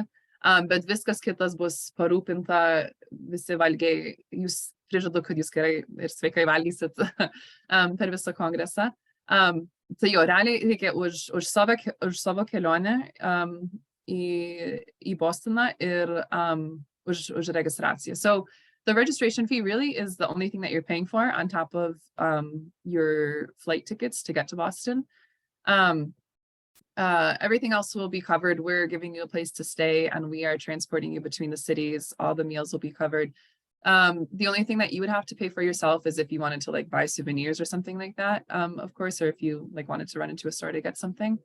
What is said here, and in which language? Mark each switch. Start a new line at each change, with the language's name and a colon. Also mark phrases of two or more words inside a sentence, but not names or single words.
Lithuanian: Bet viskas kitas bus parūpinta, visi valgiai, jūs prižadu, kad jūs gerai ir sveikai valgysit per visą kongresą. Tai jo, realiai reikia už savo kelionę į Bostoną ir už registraciją.
English: So the registration fee really is the only thing that you're paying for on top of your flight tickets to get to Boston. Everything else will be covered. We're giving you a place to stay and we are transporting you between the cities. All the meals will be covered. The only thing that you would have to pay for yourself is if you wanted to like buy souvenirs or something like that, of course, or if you like wanted to run into a store to get something.